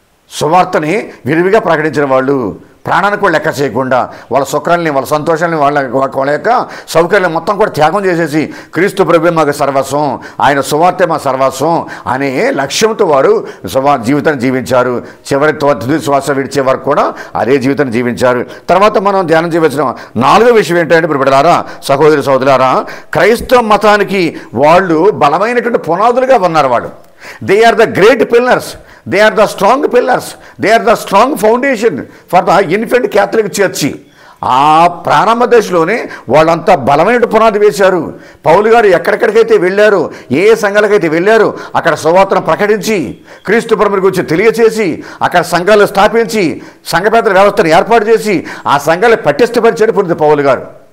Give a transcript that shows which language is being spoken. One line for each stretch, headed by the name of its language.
Telugu: సువార్తని విరివిగా ప్రకటించిన వాళ్ళు, ప్రాణానికి కూడా లెక్క చేయకుండా వాళ్ళ సుఖాలని, వాళ్ళ సంతోషాలని, వాళ్ళ యొక్క సౌకర్యాలను మొత్తం కూడా త్యాగం చేసేసి క్రీస్తు ప్రభువే మాకు సర్వస్వం, ఆయన సువార్తే మా సర్వస్వం అనే లక్ష్యంతో వారు జీవితాన్ని జీవించారు. చివరి తుది శ్వాస విడిచే వరకు కూడా అదే జీవితాన్ని జీవించారు. తర్వాత మనం ధ్యానం చేయవలసిన 4వ విషయం ఏంటంటే ప్రియబిడ్డలారా, సహోదరి సహోదరులారా, క్రైస్తవ మతానికి వాళ్ళు బలమైనటువంటి పునాదులుగా ఉన్నారు.
English: వాళ్ళు they are the great pillars, they are the strong pillars, they are the strong foundation for the infant Catholic Church.
Telugu: ఆ ప్రారంభ దశలోనే వాళ్ళంతా బలమైన పునాది వేశారు. పౌలు గారు ఎక్కడెక్కడికైతే వెళ్ళారో, ఏ సంఘాలకైతే వెళ్ళారో అక్కడ సువార్తను ప్రకటించి క్రీస్తు ప్రభువుని గురించి తెలియచేసి అక్కడ సంఘాలు స్థాపించి సంఘపేతల వ్యవస్థను ఏర్పాటు చేసి ఆ సంఘాలు పటిష్టపరిచాడు పునీత పౌలు గారు.